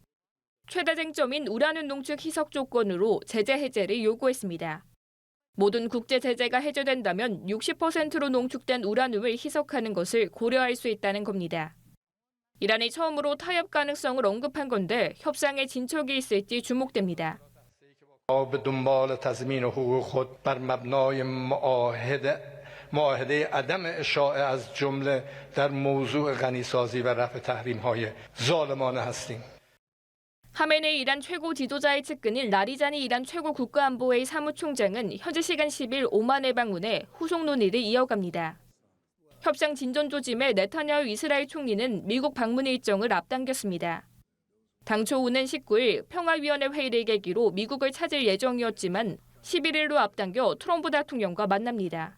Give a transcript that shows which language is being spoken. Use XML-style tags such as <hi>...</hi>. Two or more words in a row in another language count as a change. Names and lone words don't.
<ko>최대 쟁점인 우라늄 농축 희석 조건으로 제재 해제를 요구했습니다. 모든 국제 제재가 해제된다면 60%로 농축된 우라늄을 희석하는 것을 고려할 수 있다는 겁니다. 이란이 처음으로 타협 가능성을 언급한 건데 협상에 진척이 있을지 주목됩니다.</ko> <fa>معاهده عدم اشاعه از جمله در موضوع غنیسازی و رفع تحریم‌های ظالمانه هستیم.</fa> <ko>하메네이 이란 최고 지도자의 측근인 라리자니 이란 최고 국가안보회의 사무총장은 현지 시간 10일 오만에 방문해 후속 논의를 이어갑니다. 협상 진전 조짐에 네타냐후 이스라엘 총리는 미국 방문 일정을 앞당겼습니다. 당초 오는 19일 평화위원회 회의를 계기로 미국을 찾을 예정이었지만 11일로 앞당겨 트럼프 대통령과 만납니다.</ko>